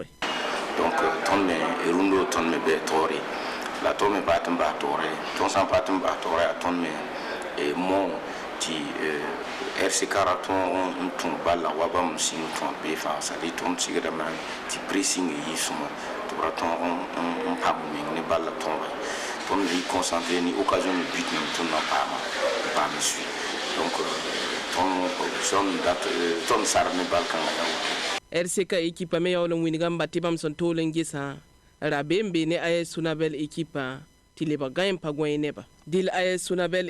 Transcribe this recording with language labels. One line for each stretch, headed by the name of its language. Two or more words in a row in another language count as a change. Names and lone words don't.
Mossi: donc tõnd me rũndо tõnd me bɩ toore la tõnd me paat n bas toore tõnd sã n paat n bas toore yaa tõnd me mo tɩ RCK ra tõog n tũ balla wa bãmb sĩng tõog bee fãa sadi tõnd sigdame tɩ pressing yɩ sõma tɩ b ra tõog n pãmb meng ne balla tõoge tõnd me yɩ concentré ne
French: occasion de but
Mossi: nem tõnd na paama n paam n sui donc tõnd sar ne bal kãngã ya woto RCK équipe me yaool n wingame tɩ bãmb sẽn tool n gesã ra be n be ne AS Sonabel équipe tɩ lebg gã n pa gõe neba dɩl AS Sonabel